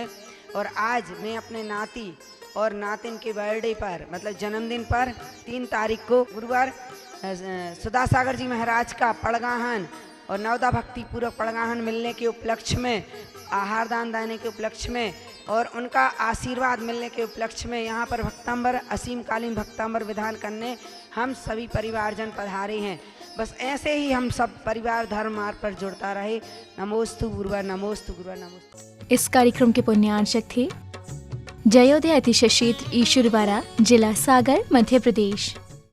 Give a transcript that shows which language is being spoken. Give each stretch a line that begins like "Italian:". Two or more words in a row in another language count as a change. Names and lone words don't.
Hindi: और आज मैं अपने नाती और नातिन के बर्थडे पर, मतलब जन्मदिन पर 3 तारीख को गुरुवार सुधा सागर जी महाराज का पड़गाहन और नवदा भक्ति पूर्वक पड़गाहन मिलने के उपलक्ष्य में, आहार दान देने के उपलक्ष्य में और उनका आशीर्वाद मिलने के उपलक्ष्य में यहाँ पर भक्तांबर, असीमकालीन भक्तांबर विधान करने हम सभी परिवारजन पधारे हैं। बस ऐसे ही हम सब परिवार धर्म मार्ग पर जुड़ता रहे। नमोस्तु गुरुवार, नमोस्तु गुरुवार, नमोस्तु। इस कार्यक्रम के पुण्यार्चक थे जयोदय अतिशय क्षेत्र ईश्वरवारा, जिला सागर, मध्य प्रदेश।